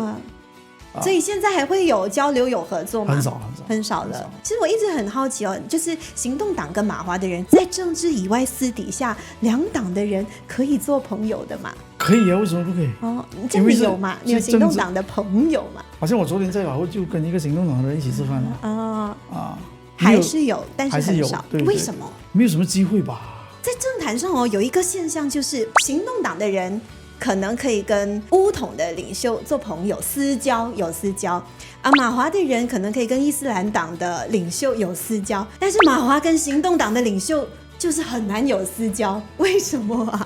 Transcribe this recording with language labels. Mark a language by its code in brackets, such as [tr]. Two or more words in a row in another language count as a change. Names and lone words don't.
[zh] 所以現在還會有交流有合作嗎？很少了。其實我一直很好奇就是行動黨跟馬華的人在政治以外私底下兩黨的人可以做朋友的嗎？可以啊，為什麼不可以？這樣你有嗎？你有行動黨的朋友嗎？好像我昨天在馬會就跟一個行動黨的人一起吃飯了。還是有，但是很少。對，為什麼？沒有什麼機會吧。在政壇上有一個現象，就是行動黨的人可能可以跟巫统的领袖做朋友，有私交。马华的人可能可以跟伊斯兰党的领袖有私交，但是马华跟行动党的领袖就是很难有私交，为什么啊？